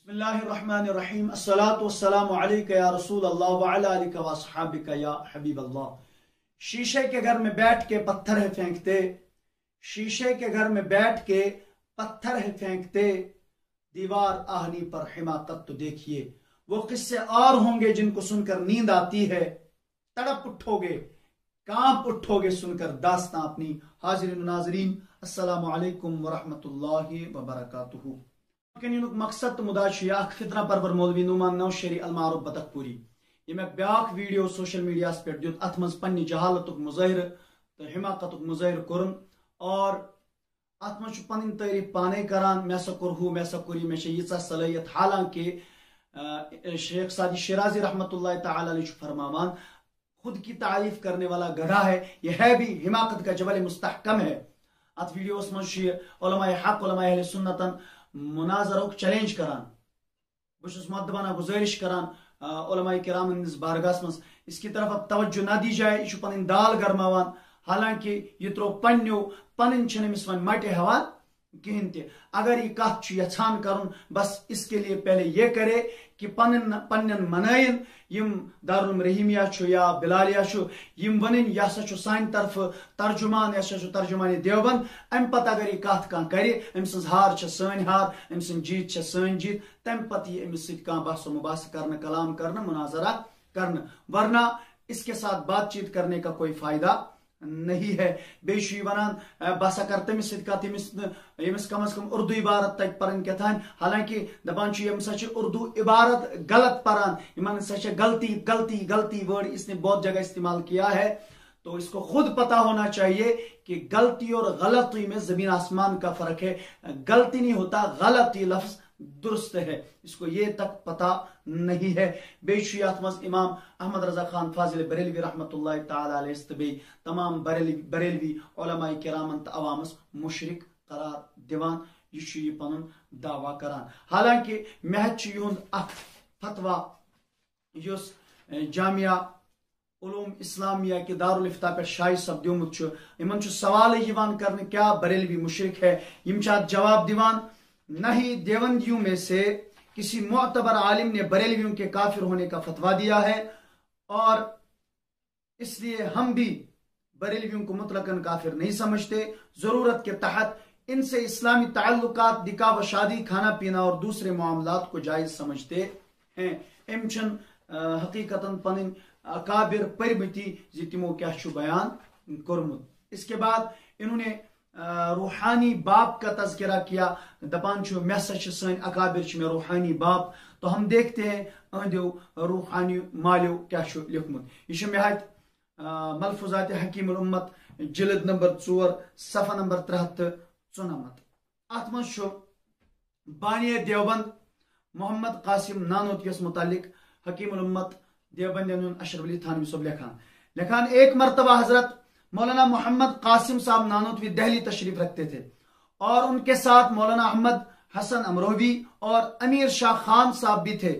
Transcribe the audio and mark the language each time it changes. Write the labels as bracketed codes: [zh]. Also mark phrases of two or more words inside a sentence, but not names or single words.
[ar] بسم الله الرحمن الرحيم الصلاة والسلام عليك يا رسول الله وعلى آلك وأصحابك يا حبيب الله. [hi] शीशे के घर में बैठ के पत्थर है फेंकते, शीशे के घर में बैठ के पत्थर है फेंकते, दीवार आहनी पर हिमाकत तो देखिए। वो किस्से और होंगे जिनको सुनकर नींद आती है, तड़प उठोगे, कांप उठोगे सुनकर दास्तां अपनी। हाजिरीन नाजरीन, [ar] السلام عليكم ورحمة الله وبركاته. [ks] मकसद मुदाशिया खितना परवर मौलवी नुमान नौशरी अलमारूफ बतखपुरी ये मैं ब्याख वीडियो सोशल मीडिया पे दियुत अथ मज पन्नी जहालतुक मुज़ाहिर तो हिमाकतुक मुज़ाहिर कोरन और अथ मज पन्नी तारीफ पाने करान मैं सा कोरहू मैं सा कोरी मैं यीचा सलाहियत। [hi] हालांकि शेख सादी शिराजी [ar] رحمة الله تعالى عليه [hi] फरमावान खुद की तारीफ करने वाला गधा है, यह है भी हिमाकत का जबल मुस्तहकम है। [ks] अथ वीडियो मज उलमाए हक उलमाए अहले सुन्नतन मुनाजर चैलेंज करान बस मदबाना गुजारिश करान उलमाए किराम इस बारगास मज [hi] इसकी तरफ अब तवज्जो ना दी जाए। [ks] यह पन दाल गरमावान, हालांकि यह त्रो पन्नो पन वन मटे हवान कहें ते। अगर यह कत यछान कर बस [hi] इसके लिए पहले ये करे कि [ks] पन्न मनयन यम दारुल रहीमिया या बिलालिया यम वन यह सान तरफ तर्जुमान यह तर्जुमान देवबंद। अम पत अगर यह कत कह करे अम सज हार सन हार अम सज जीत सन जीत, तम पत यह अमिस बहस मुबास कर कलाम कर मुनाजरा कर, [hi] वरना इसके साथ बातचीत करने का कोई फायदा नहीं है। [ks] बेशु वनान बसा कर तमिस यमिस कम अज कम उर्दू इबारत तक परन कथान, हालांकि दपान उर्दू इबारत गलत परान इन गलती गलती गलती वर्ड [hi] इसने बहुत जगह इस्तेमाल किया है। तो इसको खुद पता होना चाहिए कि गलती और गलती में जमीन आसमान का फर्क है। गलती नहीं होता, गलती लफ्ज दुरुस्त है, इसको ये तक पता नहीं है। [ks] बेशुयात मज इमाम अहमद रजा खान फाजिल बरेलवी [ar] رحمة الله تعالى عليه [ks] तमाम बरेलवी उलमाए किरामन त अवामस मुशरिक करार दिवान, यह पन दावा करान। हालांकि महज युंद फतवा युस जामिया उलूम इस्लामिया के दारुल इफ्ता पे शाही सपद्योमुत इन सवाल यवान [hi] करने क्या बरेलवी मुशरिक है, [ks] यम जवाब दिवान [hi] नहीं देवंदियों में से किसी मुअतबर आलिम ने बरेलवियों के काफिर होने का फतवा दिया है और इसलिए हम भी बरेलवियों को मुतलकन काफिर नहीं समझते। जरूरत के तहत इनसे इस्लामी ताल्लुकात निकाह व शादी, खाना पीना और दूसरे मामलात को जायज समझते हैं। [ks] एमचन हकीकतन पन अकाबिर परमती जी तिमो क्या बयान कोरमुत। [hi] इसके बाद इन्होंने रूहानी बाप का तज़किरा किया, [ks] दपान मे सन अकाबिर में रूहानी बाप। [hi] तो हम देखते हैं [ks] अहदो रूहानी मालियो क्या लिखमुत। यह मेहत मलफुजात हकीमुल उम्मत जिल्द नंबर 4 सफ़ा नंबर 394। अत मज बानिया देवबंद मोहम्मद कासिम नानोतवियस मुतालिक हकीमुल उम्मत देवबंद अशरफ अली थानवी सब लिखान [hi] एक मरतबा हजरत मौलाना मोहम्मद कासिम साहब नानोतवी दिल्ली तशरीफ रखते थे और उनके साथ मौलाना अहमद हसन अमरोवी और अमीर शाह खान साहब भी थे।